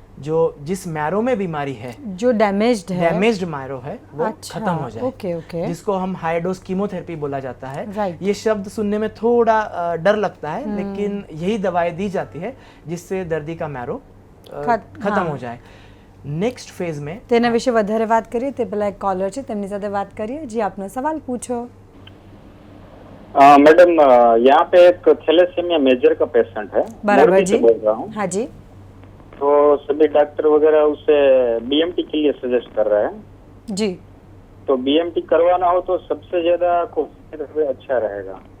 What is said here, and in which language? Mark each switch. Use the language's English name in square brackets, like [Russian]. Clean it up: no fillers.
[Hindi] जो जिस मैरो में बीमारी है, जो डैमेज्ड मैरो है वो खत्म हो जाए। ओके। जिसको हम हाई डोज कीमोथेरेपी बोला जाता है। ये शब्द सुनने में थोड़ा डर लगता है, लेकिन यही दवाएं दी जाती है जिससे दर्दी का मैरो खत्म हो जाए। नेक्स्ट फेज में [Gujarati] तेना विषे વધારે વાત કરીએ તે પહેલા એક કોલર છે, તેમની સાથે વાત કરીએ। [Hindi] जी, [Gujarati] આપનો [Hindi] सवाल पूछो। मैडम, यहाँ पे एक थैलेसीमिया मेजर का पेशेंट है, बराबर जी, बोल रहा हूँ। हाँ जी। तो सभी डॉक्टर वगैरह उसे बीएमटी के लिए सजेस्ट कर रहे हैं जी। तो बीएमटी करवाना हो तो सबसे ज्यादा अच्छा रहेगा?